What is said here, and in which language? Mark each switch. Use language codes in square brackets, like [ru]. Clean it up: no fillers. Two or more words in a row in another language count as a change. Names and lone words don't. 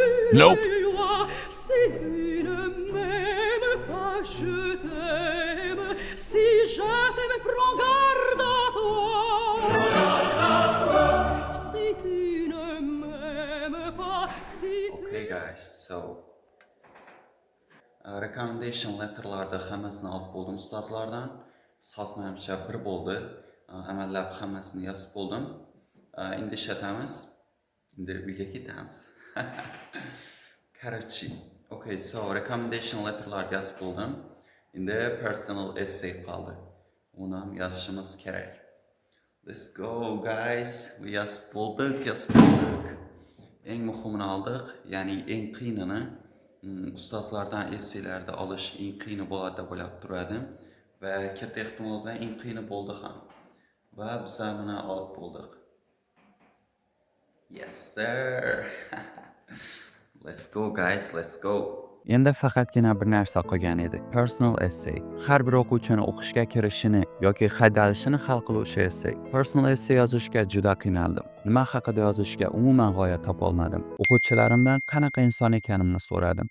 [en] Nope. [fr] les lois. Si tu ne m'aimes pas, je t'aime. Si je t'aime, prends garde à toi. Si tu ne m'aimes pas, si tu... [en] Okay guys, so recommendation [uz] letterlarda hammasini olib bo'ldim ustozlardan. Sotmayimcha bir bo'ldi. Amallab hammasini yozib bo'ldim. Endi ishlatamiz. Endi uyga ketamiz. Короче, [en] okay, so recommendation [uz] letterlarga yozib bo'ldim. Endi [en] personal essay [uz] qoldi. Uni ham yozishimiz kerak. [en] Let's go guys. [uz] Yozib bo'ldik. Eng muhimini oldik, ya'ni eng qiyinini ustozlardan essaylarda olish eng qiyini bo'ladi deb o'ylab turardim va katta ehtimol bilan eng qiyini bo'ldi ham. Va biz buni olib bo'ldik. [en] Yes sir. Let's go guys, let's go. [uz] Endi faqatgina bir narsa qolgan edi. [en] Personal essay. [uz] Har bir o'quvchini o'qishga kirishini yoki haydalishini hal qiluvchi essay. [en] Personal essay [uz] yozishga juda qiynaldim. Nima haqida yozishga umuman g'oya topa olmadim. O'quvchilarimdan qanaqa inson ekanimni so'radim.